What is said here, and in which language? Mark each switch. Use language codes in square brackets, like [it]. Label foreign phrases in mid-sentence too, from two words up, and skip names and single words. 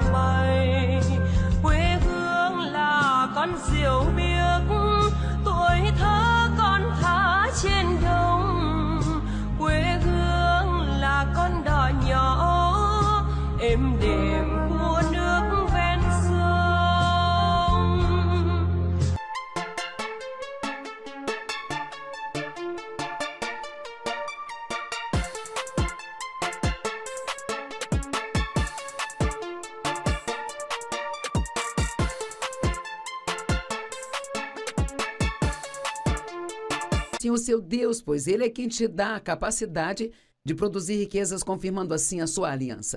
[vi] bay, quê hương là con diều biếc tuổi thơ con thả trên đồng, quê hương là con đò nhỏ êm đềm của nước ven sông. [pt] Sim, o seu Deus, pois Ele é quem te dá a capacidade de produzir riquezas, confirmando assim a sua aliança.